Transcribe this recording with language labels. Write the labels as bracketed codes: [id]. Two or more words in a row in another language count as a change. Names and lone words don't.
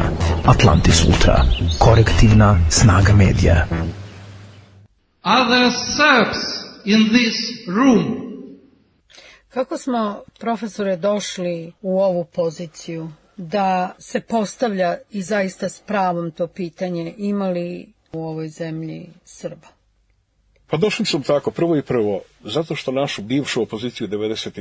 [sr] Atlantis Ultra. Korektivna snaga medija. [en] Are there Serbs in this room? [sr] Kako smo, profesore, došli u ovu poziciju da se postavlja i zaista s pravom to pitanje, ima li u ovoj zemlji Srba? Pa došli sam tako, prvo, zato što našu bivšu opoziciju 90.